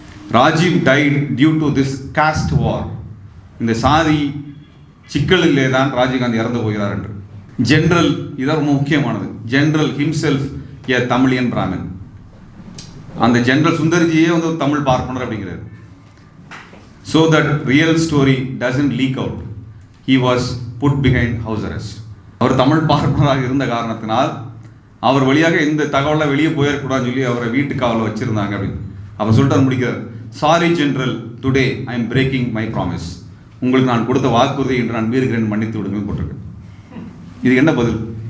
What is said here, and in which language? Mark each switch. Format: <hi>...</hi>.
<en>Rajiv died due to this caste war.</en> <ta>இந்த சாதி சிக்கலிலே தான் ராஜீவ்காந்தி இறந்து போகிறார் என்று.</ta> <en>general,</en> <ta>இது ரொம்ப முக்கியமானது,</ta> <en>General himself a Tamilian Brahmin.</en> <ta>அந்த ஜெனரல் சுந்தர்ஜியே வந்து ஒரு தமிழ் பார்ப்பனர் அப்படிங்கிறார்.</ta> <en>So that real story doesn't leak out. He was put behind house arrest.</en> <ta>அவர் தமிழ் பார்ப்பனராக இருந்த காரணத்தினால் அவர் வழியாக இந்த தகவலை வெளியே போயிடக்கூடாதுன்னு சொல்லி அவரை வீட்டு காவலில் வச்சிருந்தாங்க அப்படின்னு. அவர் சொல்லிட்டு முடிக்கிறார்,</ta> <en>Sorry general, today I am breaking my promise.</en> <ta>உங்களுக்கு நான் கொடுத்த வாக்குறுதி என்று நான் மீறுகிறேன், மன்னித்து விடுங்கள் போட்டிருக்கேன். இது என்ன பதில்?</ta>